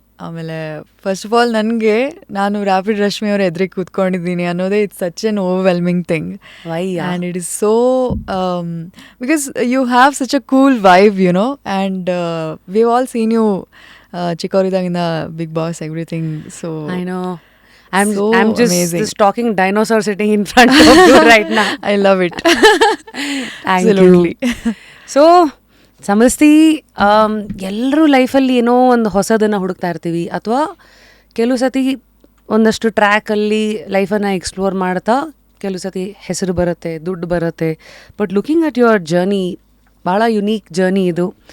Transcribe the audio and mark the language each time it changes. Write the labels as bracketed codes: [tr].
[kn] ಆಮೇಲೆ first of all ನಾನು rapid Rashmi ಅವರ ಎದುರಿಗೆ ಕೂತ್ಕೊಂಡಿದ್ದೀನಿ ಅನ್ನೋದೇ [en] It's such an overwhelming thing. And it is so because you have such a cool vibe, you know, and we all seen you [kn] ಚಿಕ್ಕವರಿದ್ದಾಗಿಂದ [en] Bigg Boss everything. So I know. I'm just amazing. This talking dinosaur sitting in front of you right now. I love it. Absolutely. [kn] So ಸಮಸ್ತಿ, ಎಲ್ಲರೂ ಲೈಫಲ್ಲಿ ಏನೋ ಒಂದು ಹೊಸದನ್ನು ಹುಡುಕ್ತಾ ಇರ್ತೀವಿ, ಅಥವಾ ಕೆಲವು ಸತಿ ಒಂದಷ್ಟು ಟ್ರ್ಯಾಕಲ್ಲಿ ಲೈಫನ್ನು ಎಕ್ಸ್ಪ್ಲೋರ್ ಮಾಡ್ತಾ ಕೆಲವು ಸತಿ ಹೆಸರು ಬರುತ್ತೆ, ದುಡ್ಡು ಬರುತ್ತೆ. [en] but looking at your journey, [kn] ಭಾಳ ಯುನೀಕ್ ಜರ್ನಿ ಇದು.